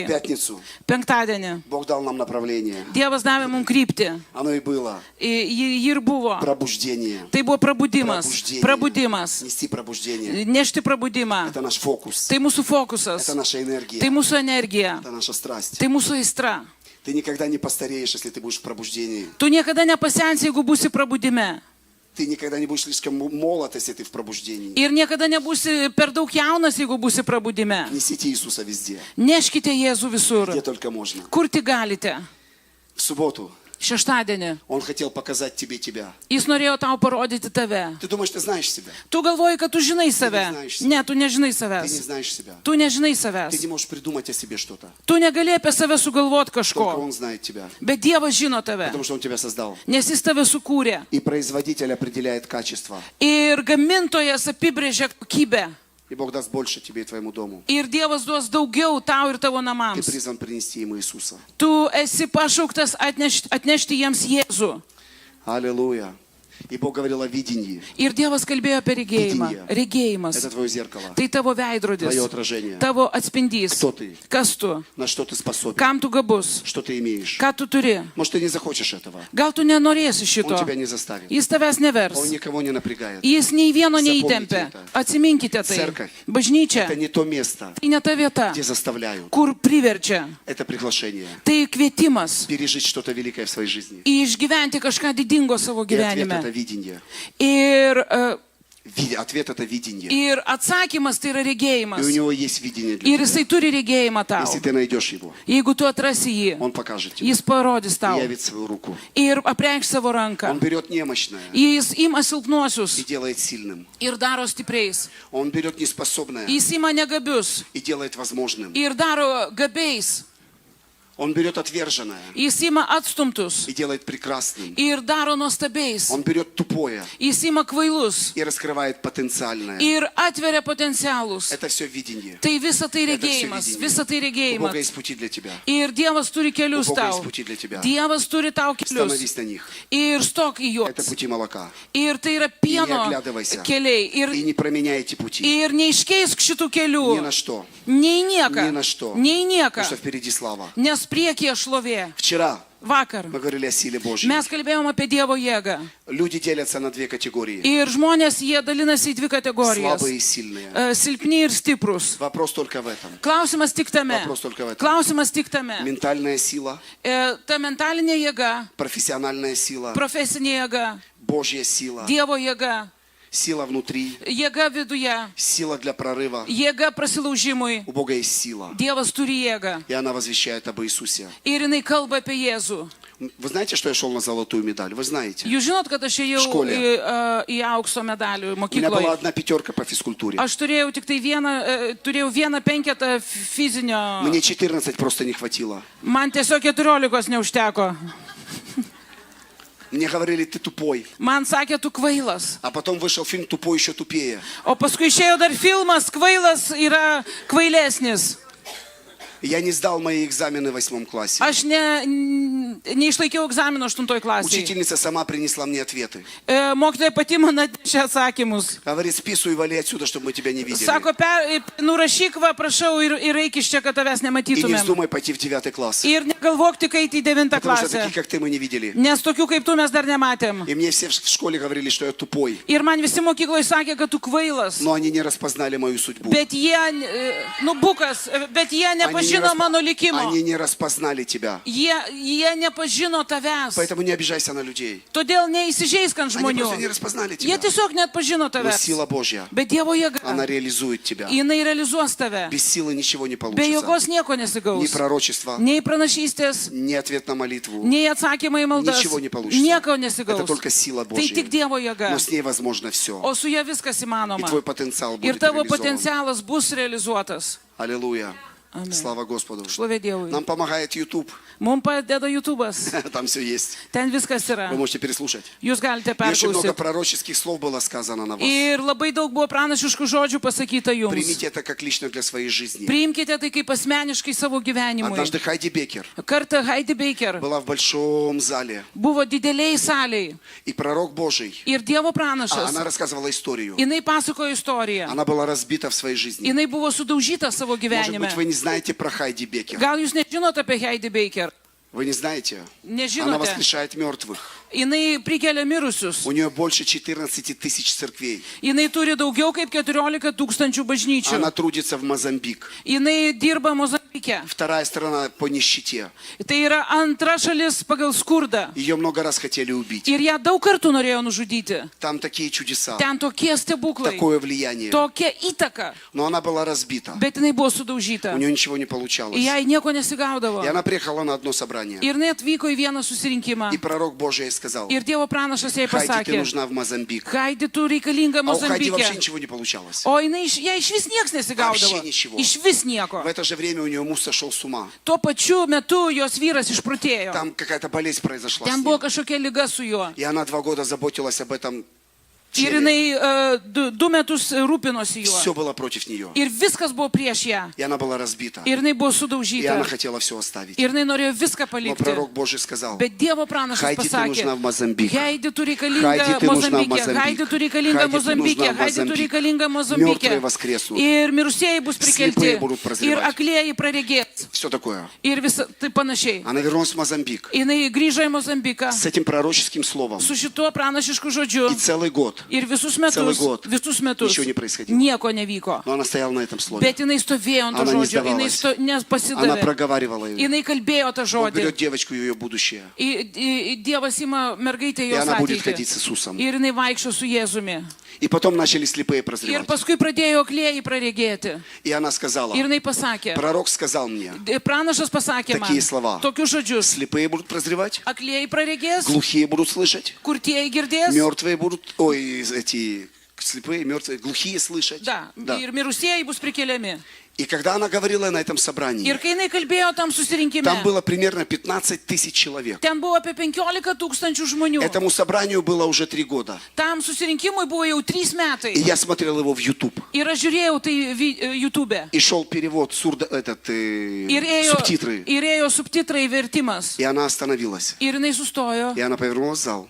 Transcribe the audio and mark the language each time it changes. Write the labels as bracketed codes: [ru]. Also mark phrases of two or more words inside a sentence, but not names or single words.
[ru] В пятницу [lt] Penktadienį [ru] Бог дал нам направление. [lt] Dievas davė mums kryptį. [ru] Оно и было. [lt] Ji ir buvo. [ru] Пробуждение. [lt] Tai buvo prabudimas. [ru] Пробуждение. [lt] Prabudimas. [ru] Нести пробуждение. [lt] Nešti prabudimą. [ru] Это наш фокус. [lt] Tai mūsų fokusas. [ru] Это наша энергия. [lt] Tai mūsų energija. [ru] Это наша страсть. [lt] Tai mūsų aistra. [ru] Ты никогда не постареешь, если ты будешь в пробуждении. [lt] Tu niekada nepasensi, jeigu būsi prabudime. [ru] Ты никогда не будешь слишком молод, если ты в пробуждении. [lt] Ir niekada nebūsi per daug jaunas, jeigu būsi prabudime. [ru] Несите Иисуса везде, [lt] Neškite Jėzų visur. [ru] где только можно. [lt] Kur tik galite. [ru] В субботу [lt] Šeštadienį. [ru] Он хотел показать тебе тебя. [lt] Jis norėjo tau parodyti tave. [ru] Ты думаешь, ты знаешь себя? [lt] Tu galvoji, kad tu žinai save. [ru] знаешь себя. [lt] Ne, tu nežinai [ru] Ты не [lt] savęs. [ru] знаешь себя. [lt] Tu nežinai [ru] Ты [lt] savęs. [ru] не можешь придумать о себе что-то. [lt] Tu negali apie save sugalvoti [ru] Только [lt] kažko. [ru] Он знает тебя, [lt] Bet Dievas žino tave. [ru] потому что Он тебя создал. [lt] Nes jis tave sukūrė. [ru] И производитель определяет качество. [lt] Ir gamintojas apibrėžia kokybę. [ru] И Бог даст больше тебе и твоему дому. [lt] Ir Dievas duos daugiau tau ir tavo [ru] Ты [lt] namams. [ru] призван принести Ему Иисуса. [lt] Tu esi pašauktas atnešti jiems Jėzų. [ru] Аллилуйя. И Бог говорил о видении. [lt] Ir Dievas kalbėjo apie regėjimą. Regėjimas. [ru] Это твое зеркало, [lt] Tai tavo veidrodis. [ru] твое отражение. [lt] Tavo atspindys. [ru] Кто ты? [lt] Kas tu? [ru] На что ты способен? [lt] Kam tu gabus? [ru] Что ты имеешь? [lt] Ką tu turi? [ru] Может, ты не захочешь этого. [lt] Gal tu nenorėsi [ru] Он [lt] šito? [ru] тебя не заставит. [lt] Jis tavęs nevers. [ru] Он никого не напрягает. [lt] Jis nei vieno [ru] Запомните [lt] neįtempia. [ru] это. [lt] Atsiminkite tai. [ru] Церковь. [lt] Bažnyčia. [ru] Это не то место, [lt] Tai ne ta vieta, [ru] где заставляют. [lt] kur priverčia. [ru] Это приглашение. [lt] Tai kvietimas. [ru] Пережить что-то великое в своей жизни. [lt] Išgyventi kažką didingo savo [ru] И ответ это [lt] gyvenime. [ru] видение. [lt] Ir, [ru] Ответ это видение. [lt] ir atsakymas tai yra [ru] И [lt] regėjimas. [ru] у него есть видение [lt] Ir [ru] для [lt] jisai [ru] тебя. [lt] turi regėjimą tau. [ru] Если ты найдешь его, [lt] Jeigu tu atrasi jį, [ru] он покажет тебе. [lt] jis parodys [ru] И [lt] tau. [ru] явит свою руку. [lt] Ir apreikš savo ranką. [ru] Он берет немощное [lt] Jis ima [ru] и [lt] silpnuosius [ru] делает сильным. [lt] ir daro stipriais. [ru] Он берет неспособное [lt] Jis ima negabius [ru] и делает возможным. [lt] ir daro gabiais. [ru] Он берет отверженное [lt] Jis ima atstumtus [ru] и делает прекрасным. [lt] ir daro nuostabiais. [ru] Он берет тупое [lt] Jis ima kvailus [ru] и раскрывает потенциальное. [lt] ir atveria potencialus. [ru] Это все видение. [lt] Tai visa tai [ru] Это всё [lt] regėjimas, [ru] видение. [lt] visa tai [ru] У Бога [lt] regėjimas. [ru] есть пути для тебя. [lt] Ir Dievas turi kelius [ru] У Бога есть [lt] tau. [ru] пути для тебя. [lt] Dievas turi tau kelius. [ru] Становись на них. [lt] Ir stok į [ru] Это [lt] juos. [ru] пути молока. [lt] Ir tai yra [ru] И не [lt] pieno [ru] оглядывайся. [lt] keliai. [ru] И не променяй эти пути. [lt] Ir neiškeisk šitų [ru] Ни на [lt] kelių. [ru] что. [lt] Nei nieka. [ru] Ни на что. [lt] Nei nieka. [ru] Потому что впереди слава. [lt] Nes priekyje šlovė. [ru] Вчера [lt] Vakar [ru] мы говорили о силе Божьей. [lt] mes kalbėjom apie Dievo jėgą. [ru] Люди делятся на две категории. [lt] Ir žmonės jie dalinasi į dvi kategorijas. [ru] Слабые и сильные. [lt] Silpni ir stiprus. [ru] Вопрос только в этом. [lt] Klausimas tik tame. [ru] Вопрос только в этом. [lt] Klausimas tik tame. [ru] Ментальная сила, [lt] Ta mentalinė jėga, [ru] профессиональная сила, [lt] profesinė jėga, [ru] Божья сила, [lt] Dievo jėga, [ru] сила внутри, [lt] jėga viduje, [ru] сила для прорыва. [lt] jėga prasilaužimui. [ru] У Бога есть сила. [lt] Dievas turi jėgą. [ru] И она возвещает об Иисусе. [lt] Ir jinai kalba apie Jėzų. [ru] Вы знаете, что я шел на золотую медаль? Вы знаете. [lt] Jūs žinot, kad aš ėjau [ru] Škole. [lt] į aukso medalių [ru] У меня была [lt] mokykloje. [ru] одна пятерка по физкультуре. [lt] Aš turėjau tik tai vieną penketą fizinio. [ru] Мне 14 просто не хватило. [lt] Man tiesiog 14 neužteko. [ru] Мне говорили, ты тупой. [lt] Man sakė, tu kvailas. [ru] А потом вышел фильм «Тупой еще тупее». [lt] O paskui išėjo dar filmas, kvailas yra kvailesnis. [ru] Я не сдал мои экзамены в 8 классе. [lt] Aš neišlaikiau egzamino 8 klasėje. [ru] Учительница сама принесла мне ответы. [lt] Mokytoja pati man atnešė atsakymus. [ru] Говорит, списывай, вали отсюда, чтобы мы тебя не видели. [lt] Sako, nurašyk, va, prašau, ir eik iš čia, kad tavęs [ru] И не [lt] nematytumėm. [ru] вздумай пойти в 9 класс. [lt] Ir negalvok tik eiti į 9 [ru] Потому что [lt] klasę. [ru] таких, как ты, мы не видели. [lt] Nes tokių kaip tu mes dar nematėm. [ru] И мне все в школе говорили, что я тупой. [lt] Ir man visi mokykloje sakė, kad tu kvailas. [ru] Но они не распознали мою судьбу. [lt] Bet jie, bukas, bet jie nepažino mano likimo. [ru] Они не распознали тебя. [lt] Jie nepažino tavęs. [ru] Поэтому не обижайся на людей. [lt] Todėl neįsižeisk ant [ru] Они [lt] žmonių. [ru] просто не распознали [lt] Jie [ru] тебя. [lt] tiesiog neatpažino [ru] Но [lt] tavęs. [ru] сила Божья, [lt] Bet Dievo [ru] она [lt] jėga, [ru] реализует тебя. [lt] jinai realizuos tave. [ru] Без силы ничего не [lt] Be [ru] получится. [lt] jėgos nieko [ru] Ни [lt] nesigaus. [ru] пророчества, [lt] Nei pranašystės, [ru] ни ответ на молитву. [lt] nei atsakymai į maldas. [ru] Ничего не получится. [lt] Nieko [ru] Это [lt] nesigaus. [ru] только сила [lt] Tai tik [ru] Божья. [lt] Dievo jėga. [ru] Но с ней возможно все. [lt] O su ja viskas [ru] И [lt] įmanoma. [ru] твой потенциал [lt] Ir [ru] будет [lt] tavo [ru] реализован. [lt] potencialas bus realizuotas. [ru] Аллилуйя. [lt] Amen. [ru] Слава Господу. [lt] Šlovė Dievui. [ru] Нам помогает YouTube. [lt] Mums padeda YouTube'as. [ru] Там все есть. [lt] Ten viskas yra. [ru] Вы можете переслушать. [lt] Jūs galite [ru] И очень много [lt] perklausyti. [ru] пророческих слов было сказано на вас. [lt] Ir labai daug buvo pranašiškų žodžių pasakyta jums. [ru] Примите это как лично для своей жизни. [lt] Priimkite tai kaip asmeniškai savo gyvenimui. [ru] Однажды Хайди Бекер [lt] Kartą Heidi Baker [ru] была в большом зале. [lt] buvo dideliai saliai. [ru] И пророк Божий, [lt] Ir Dievo [ru] она [lt] pranašas. [ru] рассказывала историю. [lt] Jinai pasakojo istoriją. [ru] Она была разбита в своей жизни. [lt] Jinai buvo sudaužyta savo [ru] Может [lt] gyvenime. [ru] быть, вы не знаете про Хайди Бекер? [lt] Gal jūs nežinote apie Heidi Baker? [ru] Вы не знаете? Она [lt] Nežinote. [ru] воскрешает мертвых. [lt] Jinai prikelia mirusius. [ru] У нее больше 14 тысяч церквей. [lt] Jinai turi daugiau kaip 14 tūkstančių bažnyčių. [ru] Она трудится в Мозамбик. [lt] Jinai dirba Mozambike. [ru] Вторая страна по нищете. [lt] Tai yra antra šalis pagal skurdą. [ru] Ее много раз хотели убить. [lt] Ir ją daug kartų norėjo nužudyti. [ru] Там такие чудеса, [lt] Ten tokie stebuklai, [ru] такое влияние. [lt] tokia įtaka. [ru] Но она была разбита. [lt] Bet jinai buvo [ru] У [lt] sudaužyta. [ru] нее ничего не получалось. [lt] Ir [ru] И [lt] jai nieko nesigaudavo. [ru] она приехала на одно собрание. [lt] Ir jinai atvyko į vieną susirinkimą. [ru] И пророк Божий ей сказал: [lt] Ir Dievo pranašas jai [ru] Хайди, ты [lt] pasakė, [ru] нужна в Мозамбик. [lt] Haidi, tu reikalinga [ru] А у Хайди вообще [lt] Mozambike. [ru] ничего не получалось. [lt] O jinai, jai iš vis niekas nesigaudavo. [ru] Вообще ничего. [lt] Iš vis nieko. [ru] В это же время у нее муж сошел с ума. [lt] Tuo pačiu metu jos vyras išprotėjo. [ru] Там какая-то болезнь произошла с [lt] Ten [ru] ним. [lt] buvo kažkokia liga su juo. [ru] И она 2 года заботилась об этом. [lt] Ir jinai 2 metus rūpinosi [ru] Все [lt] juo. [ru] было против нее. [lt] Ir viskas buvo prieš ją. [ru] И она была разбита. [lt] Ir jinai buvo [ru] И она [lt] sudaužyta. [ru] хотела все оставить. [lt] Ir jinai norėjo viską [ru] Но [lt] palikti. [ru] пророк Божий сказал: [lt] Bet Dievo pranašas [ru] Хайди, ты нужна в [lt] pasakė, [ru] Мозамбик. [lt] Heidi, tu [ru] Хайди, [lt] reikalinga [ru] ты нужна в [lt] Mozambike, [ru] Мозамбик. [lt] Heidi, tu reikalinga [ru] Хайди, ты [lt] Mozambike, [ru] нужна в [lt] Heidi, tu [ru] Мозамбик. [lt] reikalinga [ru] Мертвые [lt] Mozambike. [ru] воскреснут. [lt] Ir mirusieji bus [ru] Слепые [lt] prikelti. [ru] будут [lt] Ir [ru] прозревать. [lt] aklieji praregės. [ru] Все такое. [lt] Ir visą tai panašiai. [ru] Она вернулась в Мозамбик [lt] Jinai grįžo į Mozambiką [ru] с этим пророческим словом. [lt] su šituo pranašišku žodžiu. [ru] И целый год. [lt] Ir visus [ru] Целый [lt] metus, [ru] год ничего не происходило. [lt] nieko nevyko. [ru] Но она стояла на этом слове. [lt] Bet jinai stovėjo ant to [ru] Она не [lt] žodžio, jinai [ru] сдавалась. Она [lt] nepasidavė. [ru] проговаривала ее. [lt] Jinai kalbėjo tą [ru] Он берет [lt] žodį. [ru] девочку, ее будущее. [lt] Dievas ima mergaitę [ru] И [lt] jos [ru] она будет ходить [lt] ateitį. [ru] с Иисусом. [lt] Ir jinai vaikščio su Jėzumi. [ru] И потом начали слепые [lt] Ir [ru] прозревать. [lt] paskui pradėjo aklieji praregėti. [ru] И она сказала: [lt] Ir jinai pasakė, [ru] пророк сказал мне, [lt] pranašas pasakė man [ru] Такие слова. [lt] tokius žodžius. [ru] слепые будут прозревать, [lt] Aklieji praregės, [ru] глухие будут слышать, [lt] kurtieji girdės. [ru] мертвые будут, эти слепые, мертвые, глухие слышать. Da, Да. [lt] ir mirusieji bus prikeliami. [ru] И когда она говорила на этом собрании, [lt] Ir kai jinai kalbėjo tam susirinkime, [ru] там было примерно 15 тысяч человек. [lt] ten buvo apie 15 tūkstančių žmonių. [ru] Этому собранию было уже 3 года. [lt] Tam susirinkimui buvo jau 3 metai. [ru] И я смотрел его в YouTube. [lt] Ir aš žiūrėjau tai YouTube. [ru] И шел перевод, субтитры. [lt] Ir ėjo subtitrai vertimas. [ru] И она остановилась. [lt] Ir jinai sustojo. [ru] И она повернулась в зал